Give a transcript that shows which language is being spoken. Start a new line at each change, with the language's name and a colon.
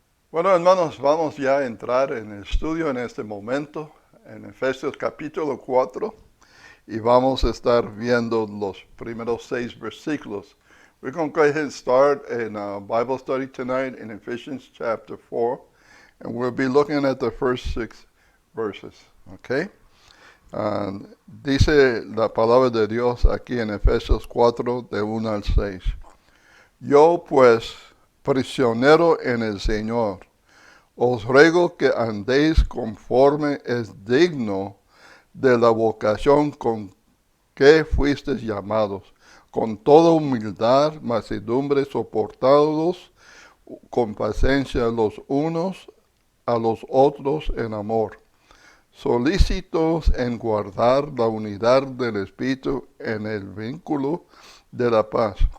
Spanish: Bueno, hermanos, vamos ya a entrar en el estudio en este momento, en Efesios capítulo 4, y vamos a estar viendo los primeros 6 versículos.
English: We're going to go ahead and start in Bible study tonight in Ephesians chapter 4, and we'll be looking at the first 6 verses, okay?
Spanish: Dice la palabra de Dios aquí en Efesios 4, de 1 al 6. Yo pues, prisionero en el Señor, os ruego que andéis conforme es digno de la vocación con que fuisteis llamados, con toda humildad, mansedumbre, soportados con paciencia los unos a los otros en amor, solícitos en guardar la unidad del Espíritu en el vínculo de la paz.